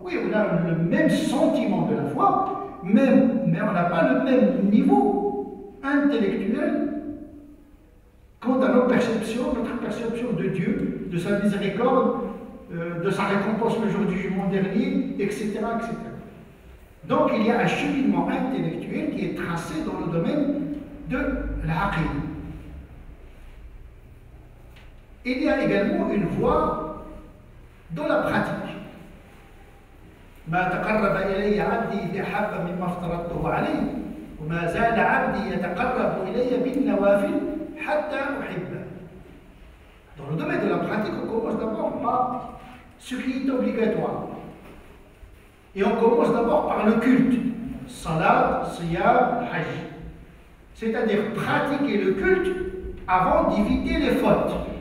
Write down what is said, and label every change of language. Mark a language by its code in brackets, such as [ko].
[fr] Oui, on a le même sentiment de la foi, mais on n'a pas le même niveau intellectuel quant à notre perception de Dieu, de sa miséricorde, de sa récompense le jour du jugement dernier, etc., etc. Donc il y a un cheminement intellectuel qui est tracé dans le domaine de l'aqida. Il y a également une voie dans la pratique. [ar] ما تقرب إلي عبدي بأحب مما افترضته عليه وما زال عبدي يتقرب إلي بالنوافل حتى أحبه. [fr] Dans le domaine de la pratique, on commence d'abord par ce qui est obligatoire. Et on commence d'abord par le culte. Salat, siyam, hajj. C'est-à-dire pratiquer le culte avant d'éviter les fautes.